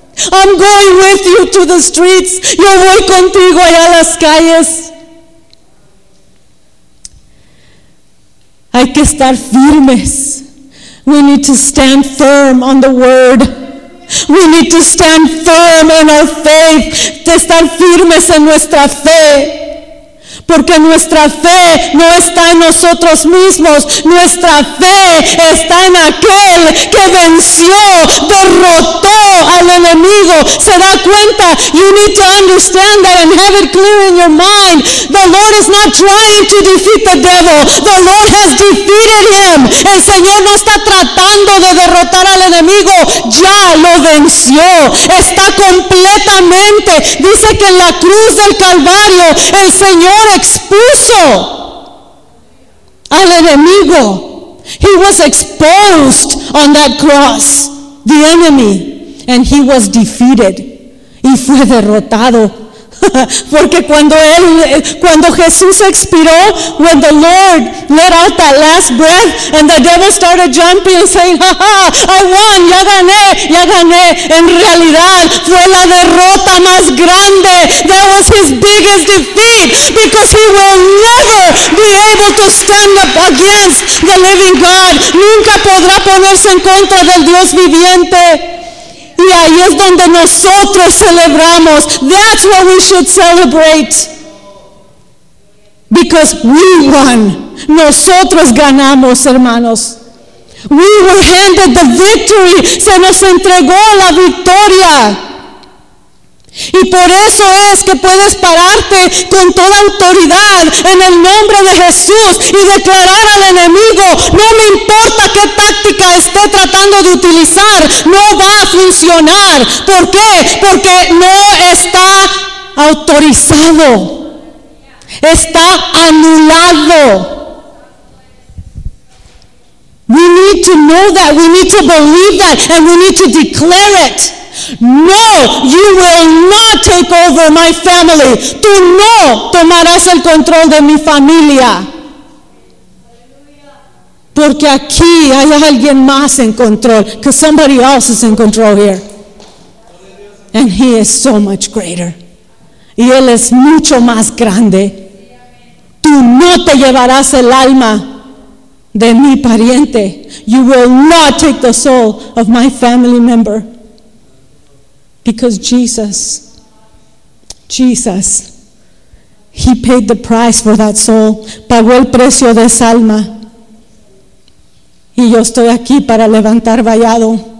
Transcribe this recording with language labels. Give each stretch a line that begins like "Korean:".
English: I'm going with you to the streets.
Spanish: Yo voy contigo allá a las calles. Hay que estar firmes.
English: We need to stand firm on the word. We need to stand firm in our faith.
Spanish: De estar firmes en nuestra fe. Porque nuestra fe no está en nosotros mismos. Nuestra fe está en aquel que venció, derrotó al enemigo. ¿Se da cuenta?
English: You need to understand that and have it clear in your mind. The Lord is not trying to defeat the devil. The Lord has defeated him.
Spanish: El Señor no está tratando de derrotar al enemigo. Ya lo venció. Está completamente. Dice que en la cruz del Calvario, el Señor expuso al enemigo.
English: He was exposed on that cross, the enemy, and he was defeated.
Spanish: Y fue derrotado. Porque cuando Jesús expiró,
English: when the Lord let out that last breath and the devil started jumping and saying, ha ha, I won,
Spanish: ya gané, en realidad fue la derrota más grande.
English: That was his biggest defeat, because he will never be able to stand up against the living God.
Spanish: Nunca podrá ponerse en contra del Dios viviente. Y ahí es donde nosotros celebramos.
English: That's what we should celebrate. Because we won.
Spanish: Nosotros ganamos, hermanos.
English: We were handed the victory.
Spanish: Se nos entregó la victoria. Y por eso es que puedes pararte con toda autoridad en el nombre de Jesús y declarar al enemigo, no me importa qué táctica esté tratando de utilizar, no va a funcionar. ¿Por qué? Porque no está autorizado, está anulado.
English: We need to know that, we need to believe that, and we need to declare it. No, you will not take over my family.
Spanish: Tú no tomarás el control de mi familia. Porque aquí hay alguien más en control.
English: Because somebody else is in control here. And he is so much greater.
Spanish: Y él es mucho más grande. Tú no te llevarás el alma de mi pariente.
English: You will not take the soul of my family member. Because Jesus He paid the price for that soul.
Spanish: Pagó el precio de esa alma. Y yo estoy aquí para levantar vallado.